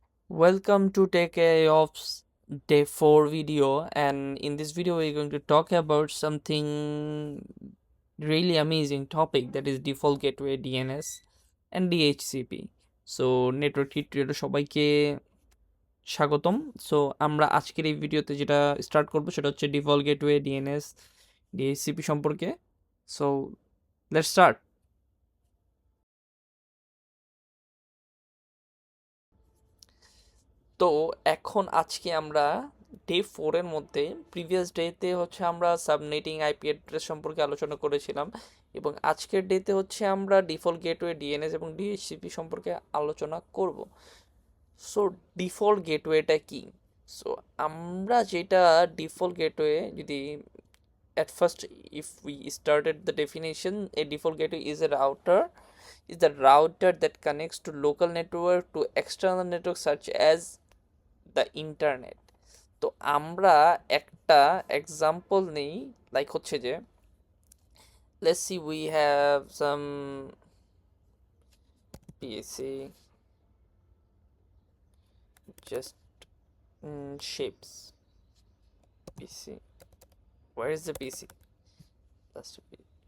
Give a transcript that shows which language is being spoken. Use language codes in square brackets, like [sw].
[en] Welcome to Tech AIOps Day 4 video, and in this video we're going to talk about something really amazing topic, that is default gateway DNS and DHCP. [bn] So network টিউটোরিয়ালে সবাইকে স্বাগতম। So আমরা আজকের এই ভিডিওতে যেটা start করব সেটা হচ্ছে ডিফল্ট গেটওয়ে ডিএনএস ডিএইচসিপি সম্পর্কে। [en] So let's start. [bn] তো এখন আজকে আমরা ডে 4 এর মধ্যে প্রিভিয়াস ডেতে হচ্ছে আমরা সাবনেটিং আইপি অ্যাড্রেস সম্পর্কে আলোচনা করেছিলাম, এবং আজকের ডেতে হচ্ছে আমরা ডিফল্ট গেটওয়ে ডিএনএস এবং ডিএইচসিপি সম্পর্কে আলোচনা করব। সো ডিফল্ট গেটওয়েটা কি? সো আমরা যেটা ডিফল্ট গেটওয়ে, যদি [en] at first if we started the definition, a default gateway is the router that connects to local network to external network such as the internet. [bn] তো আমরা একটা এক্সাম্পল নেই, like হচ্ছে যে [en] Let's see we have some PAC just shapes PC. Where is the PC? That's the PC.